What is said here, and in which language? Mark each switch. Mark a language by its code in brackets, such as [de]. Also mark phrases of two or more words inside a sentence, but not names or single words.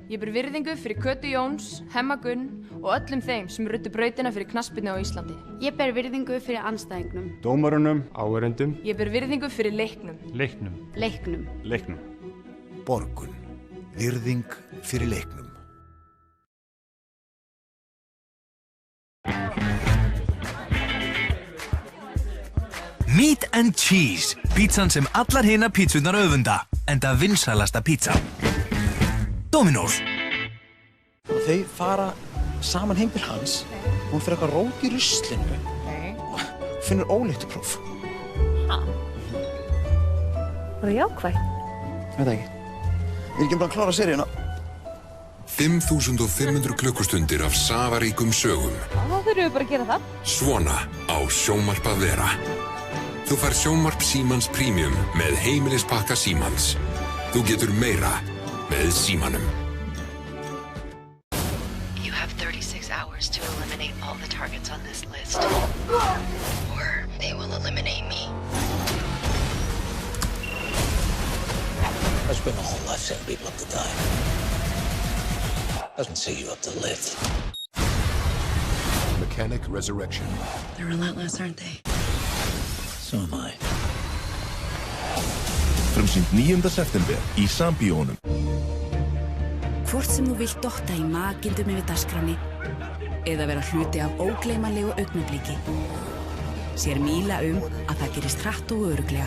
[is] Ég ber virðingu fyrir Kötu Jóns, Hemma Gunn og öllum þeim sem ruddu brautina fyrir knattspyrnu á Íslandi. Ég ber virðingu fyrir andstæðingnum. Dómarunum, áhorfendum, Ég ber virðingu fyrir leiknum. Leiknum. Borgun. Virðing fyrir leiknum. Meat and Cheese, pítsan sem allar hina pítsunar öfunda, enda vinsælasta pítsa. Dominos. Og þau fara saman heim til hans, hún fyrir eitthvað rót í ruslinu og finnur ólíktupróf. Var það jákvætt? Veit það ekki. Ég er ekki bara að klára seríuna. 5500 klukkustundir af safaríkum sögum. Þá þurfum við bara að gera það. Svona á Sjónvarp að vera. Þú fær Sjónvarp Símans Premium með heimilispakka Símans. Þú getur meira með Símanum. [en] You have 36 hours to eliminate all the targets on this list. Or they will eliminate me. I spent my whole life setting people up to die. Doesn't set you up to live. Mechanic Resurrection. They're relentless, aren't they? So am I. [is] Frumsýnt 9. september í Sambíónum. Hvort sem þú vilt dotta í makindum yfir dagskráni eða vera hluti af ógleymanlegu augnabliki, sér Míla að það gerist hratt og örugglega.